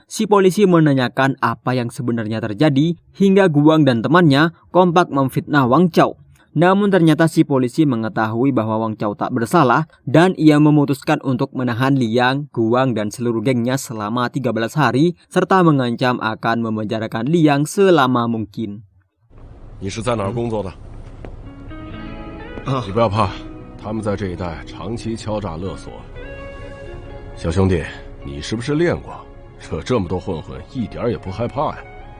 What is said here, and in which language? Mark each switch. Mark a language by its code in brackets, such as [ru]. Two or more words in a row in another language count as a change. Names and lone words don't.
[id] Si polisi menanyakan apa yang sebenarnya terjadi, hingga Guang dan temannya kompak memfitnah Wang Chao. Namun ternyata si polisi mengetahui bahwa Wang Chao tak bersalah dan ia memutuskan untuk menahan Liang, Guang dan seluruh gengnya selama 13 hari serta mengancam akan memenjarakan Liang selama mungkin. [zh] 你是在哪儿工作的？你不要怕，他们在这一带长期敲诈勒索。小兄弟，你是不是练过？惹这么多混混，一点也不害怕呀？